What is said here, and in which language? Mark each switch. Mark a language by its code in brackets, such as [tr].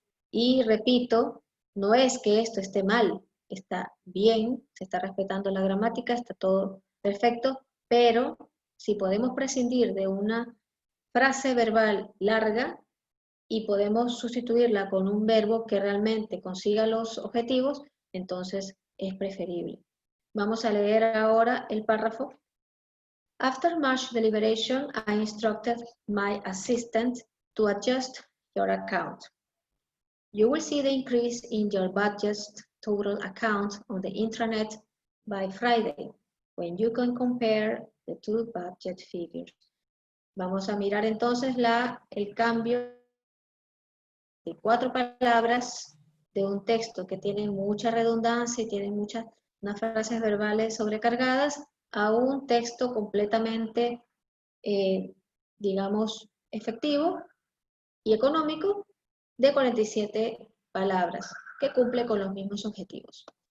[es] Y repito, no es que esto esté mal, está bien, se está respetando la gramática, está todo perfecto, pero si podemos prescindir de una frase verbal larga y podemos sustituirla con un verbo que realmente consiga los objetivos, entonces es preferible. Vamos a leer ahora el párrafo. [en] After much deliberation, I instructed my assistant to adjust your account. You will see the increase in your budget's total account on the intranet by Friday, when you can compare the two budget figures. [es] Vamos a mirar entonces el cambio de 4 palabras de un texto que tiene mucha redundancia y tiene unas frases verbales sobrecargadas a un texto completamente, digamos, efectivo y económico de 47 palabras que cumple con los mismos objetivos.